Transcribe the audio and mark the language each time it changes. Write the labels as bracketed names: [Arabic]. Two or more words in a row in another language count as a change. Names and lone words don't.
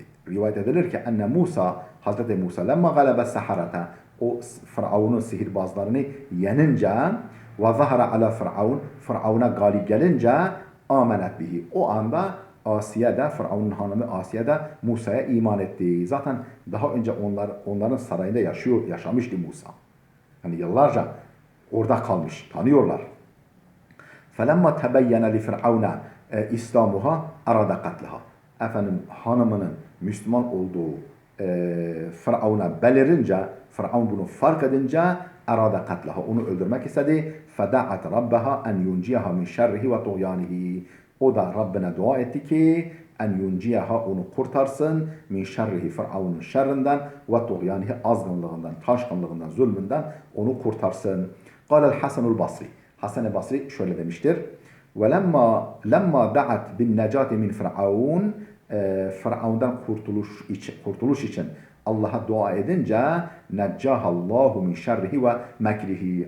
[Turkish] Rivayet edilir ki enne Musa, Hazreti Musa [Arabic] لما غلب السحرة, [Turkish] o Firavun'un sihirbazlarını yenince [Arabic] وظهر على فرعون, [Turkish] Firavun'a galip gelince [Arabic] آمنت به. [Turkish] O anda Asiye de, Firavun'un hanımı Asiye de Musa'ya iman etti. Zaten daha önce onların sarayında yaşamıştı Musa. Yani yıllarca orada kalmış, tanıyorlar. [Arabic] فَلَمَّا تَبَيَّنَ لِفِرْعَوْنَ إسلامها أراد قتلها. [Turkish] Efendim hanımının Müslüman olduğu Firavun'a belirince, Firavun bunu fark edince [Arabic] أراد قتلها, [Turkish] onu öldürmek istedi. [Arabic] فَدَعَتْ رَبَّهَا اَنْ يُنْجِيَهَا مِنْ شَرِّهِ وَطُغْيَانِهِ. [Turkish] O da Rabbine dua etti ki [Arabic] أن ينجيها, [Turkish] onu kurtarsın, [Arabic] من شره, [Turkish] Firavun'un şerrinden [Arabic] وطغيانه, [Turkish] azgınlığından, taşkınlığından, zulmünden onu kurtarsın. [Arabic] قال الحسن البصري. [Turkish] Hasan-ı Basri şöyle demiştir. [Arabic] ولما دعت بالنجاة من فرعون, [Turkish] Firavun'dan kurtuluş için Allah'a dua edince [Arabic] نجاه الله من شره ومكره.